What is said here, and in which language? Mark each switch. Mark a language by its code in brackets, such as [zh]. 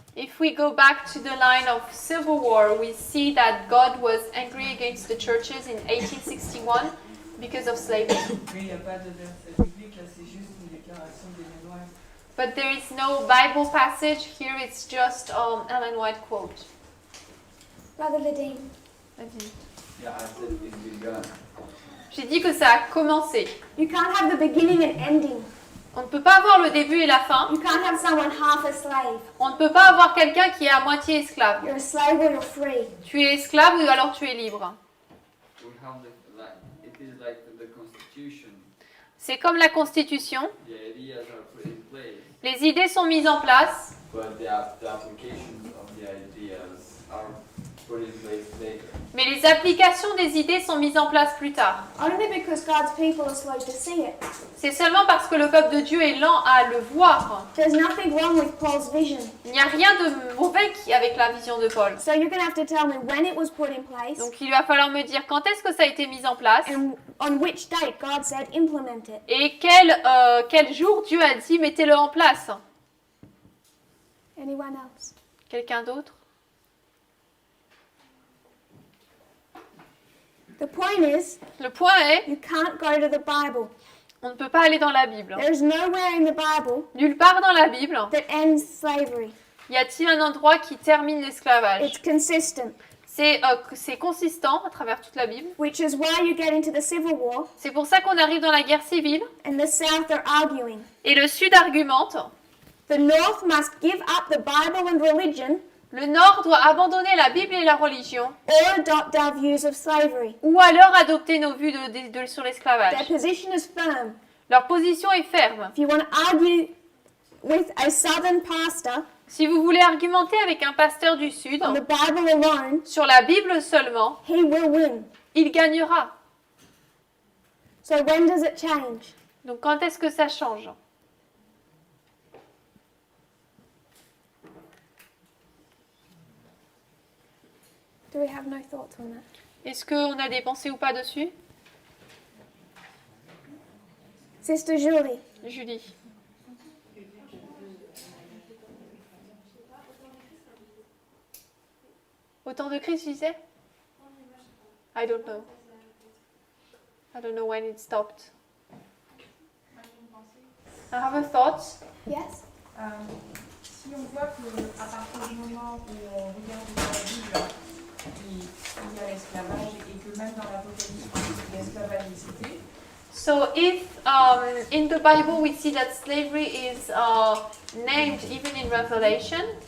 [en] If we go back to the line of civil war, we see that God was angry against the churches in 1861 because of slavery. [fr] Mais il n'y a pas de verset biblique, là c'est juste une déclaration d'Ellen White. [en] But there is no Bible passage here, it's just Ellen White quote. Brother Vadim. Yeah, I said it began. [fr] J'ai dit que ça a commencé. [en] You can't have the beginning and ending. [fr] On ne peut pas avoir le début et la fin. [en] You can't have someone half a slave. [fr] On ne peut pas avoir quelqu'un qui est à moitié esclave. [en] You're a slave or you're free. [fr] Tu es esclave ou alors tu es libre. [en] We have it is like the Constitution. [fr] C'est comme la Constitution. [en] The ideas are put in place, [fr] Les idées sont mises en place, [en] but the applications of the ideas are put in place later. [fr] mais les applications des idées sont mises en place plus tard. [en] Only because God's people are slow to see it. [fr] C'est seulement parce que le peuple de Dieu est lent à le voir. [en] There's nothing wrong with Paul's vision. [fr] Il n'y a rien de mauvais avec la vision de Paul. [en] So you're going to have to tell me when it was put in place [fr] Donc il va falloir me dire quand est-ce que ça a été mis en place [en] and on which date God said implement it. [fr] et quel jour Dieu a dit mettez-le en place. [en] Anyone else? [fr] Quelqu'un d'autre? [en] The point is, [fr] Le point est, [en] you can't go to the Bible. [fr] on ne peut pas aller dans la Bible. [en] There's nowhere in the Bible [fr] Nulle part dans la Bible, [en] that ends slavery. [fr] y a-t-il un endroit qui termine l'esclavage. [en] It's consistent, [fr] C'est consistant à travers toute la Bible. [en] which is why you get into the Civil War [fr] C'est pour ça qu'on arrive dans la guerre civile [en] and the South are arguing. [fr] et le Sud argumente. [en] The North must give up the Bible and religion [fr] Le Nord doit abandonner la Bible et la religion [en] or adopt our views of slavery. [fr] ou alors adopter nos vues sur [en] Their [fr] l'esclavage. [en] position is firm. [fr] Leur position est ferme. [en] If you want to argue with a Southern pastor [fr] Si vous voulez argumenter avec un pasteur du Sud [en] on the Bible alone, [fr] sur la Bible seulement, [en] he will win. [fr] il gagnera. [en] So when does it change? [fr] Donc quand est-ce que ça change? [en] Do we have no thoughts on that? [fr] Est-ce qu'on a des pensées ou pas dessus? [en] Sister Julie. [fr] Julie. Au temps de Christ, tu disais? [en] I don't know. I don't know when it stopped. I have a thought. Yes? [fr] Si on voit qu'à partir du moment où on regarde dans la Bible, il y a l'esclavage et que même dans l'Apocalypse, l'esclavage est cité, [en] So if in the Bible we see that slavery is named even in Revelation,